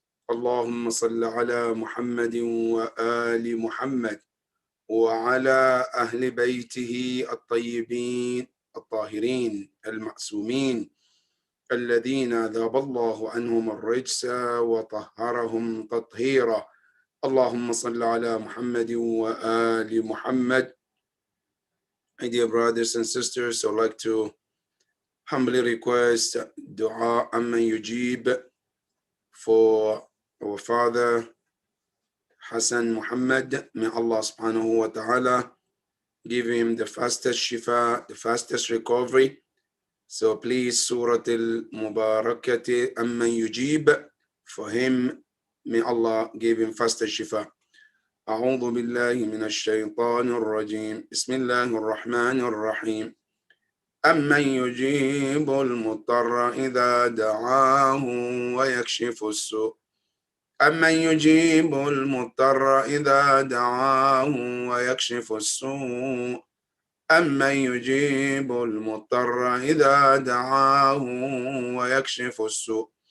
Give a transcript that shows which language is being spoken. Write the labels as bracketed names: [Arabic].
[Arabic] اللهم صل على محمد وآل محمد وعلى أهل بيته الطيبين الطاهرين المعصومين الذين ذهب الله عنهم الرجس وطهرهم تطهيرا، اللهم صل على محمد وآل محمد. [English] My dear brothers and sisters, I'd like to humbly request dua amman yujib for our father Hassan Muhammad. May Allah subhanahu wa ta'ala give him the fastest shifa, the fastest recovery. So please, Surah Al-Mubarakati amman yujib for him. May Allah give him fastest shifa. [Arabic] أعوذ بالله من الشيطان الرجيم، بسم الله الرحمن الرحيم، أمن يجيب المضطر إذا دعاه ويكشف السوء، أمن يجيب المضطر إذا دعاه ويكشف السوء، أمن يجيب المضطر إذا دعاه ويكشف السوء،